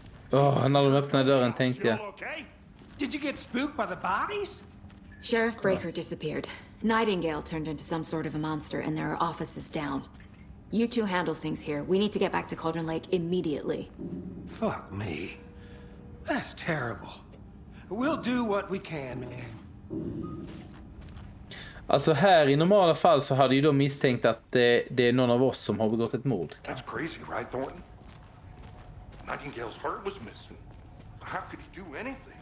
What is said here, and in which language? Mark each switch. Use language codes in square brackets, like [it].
[sv] När de öppnade dörren tänkte jag. [en] Did you get spooked by the bodies? Sheriff Breaker disappeared. Nightingale turned into some sort of a monster and there are offices down. You two handle things here. We need to get back to Cauldron Lake immediately. Fuck me. That's terrible. We'll do what we can, man. [sv] Alltså här i normala fall så hade ju då misstänkt att det är någon av oss som har begått ett mord. [en] That's crazy, right, Thornton? Nightingale's heart was missing. How could he do anything?